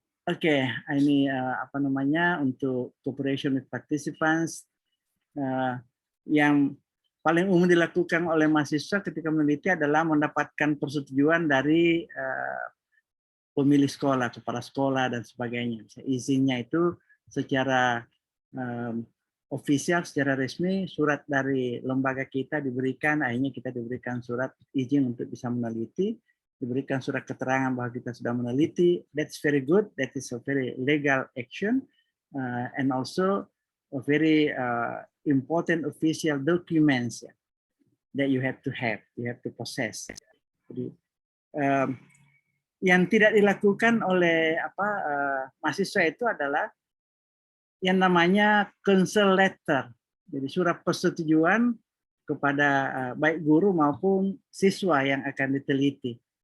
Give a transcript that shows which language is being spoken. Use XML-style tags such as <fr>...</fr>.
<id>Oke, ini apa namanya untuk</id> <en>cooperation with participants</en> <id>yang paling umum dilakukan oleh mahasiswa ketika meneliti adalah mendapatkan persetujuan dari pemilik sekolah, kepala sekolah dan sebagainya. Izinnya itu secara ofisial, secara resmi, surat dari lembaga kita diberikan, akhirnya kita diberikan surat izin untuk bisa meneliti, diberikan surat keterangan bahwa kita sudah meneliti.</id> <en>That's very good. That is a very legal action, and also a very important official documents that you have to possess.</en> <id>Jadi yang tidak dilakukan oleh mahasiswa itu adalah yang namanya counsel letter, jadi surat persetujuan kepada baik guru maupun siswa yang akan diteliti.</id>